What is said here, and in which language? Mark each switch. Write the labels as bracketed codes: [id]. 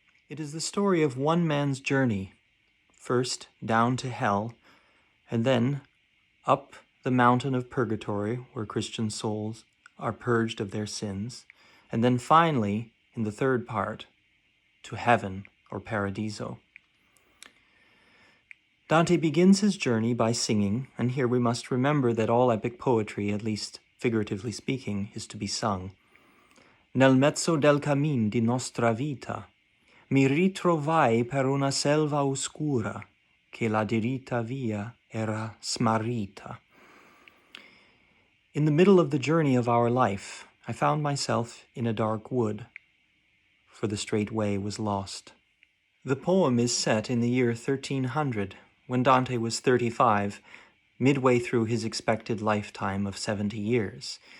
[en] It is the story of one man's journey, first down to hell, and then up the mountain of purgatory, where Christian souls are purged of their sins, and then finally, in the third part, to heaven or paradiso. Dante begins his journey by singing, and here we must remember that all epic poetry, at least figuratively speaking, is to be sung. [it] Nel mezzo del cammin di nostra vita, mi ritrovai per una selva oscura, che la diritta via era smarrita. [en] In the middle of the journey of our life, I found myself in a dark wood, for the straight way was lost. The poem is set in the year 1300, when Dante was 35, midway through his expected lifetime of 70 years.